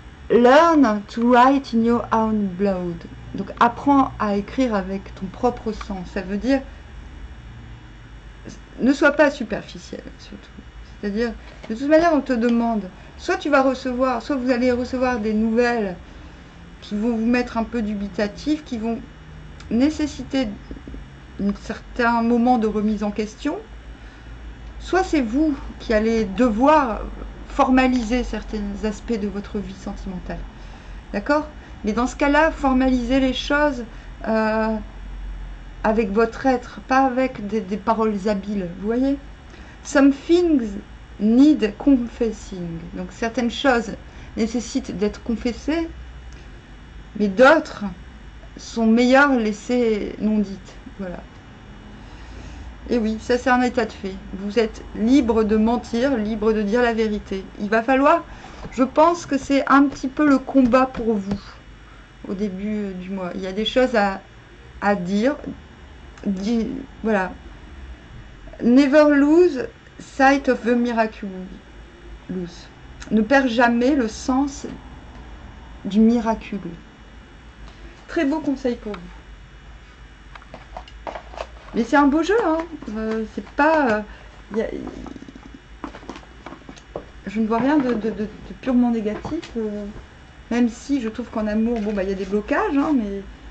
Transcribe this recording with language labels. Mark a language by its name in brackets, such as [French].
[English] Learn to write in your own blood. [French] Donc, apprends à écrire avec ton propre sang. Ça veut dire, ne sois pas superficiel, surtout. C'est-à-dire, de toute manière, on te demande, soit tu vas recevoir, soit vous allez recevoir des nouvelles qui vont vous mettre un peu dubitatif, qui vont nécessiter un certain moment de remise en question, soit c'est vous qui allez devoir formaliser certains aspects de votre vie sentimentale. D'accord? Mais dans ce cas-là, formalisez les choses avec votre être, pas avec des paroles habiles. Vous voyez? [English] Some things need confessing. [French] Donc certaines choses nécessitent d'être confessées, mais d'autres sont meilleures laissées non dites. Voilà. Et oui, ça c'est un état de fait. Vous êtes libre de mentir, libre de dire la vérité. Il va falloir, je pense que c'est un petit peu le combat pour vous. au début du mois. Il y a des choses à dire. Voilà. [English] Never lose sight of the miraculous. [French] Ne perds jamais le sens du miraculeux. Très beau conseil pour vous. Mais c'est un beau jeu, hein. C'est pas... je ne vois rien de purement négatif. Même si je trouve qu'en amour, bon, bah, y a des blocages, hein, mais...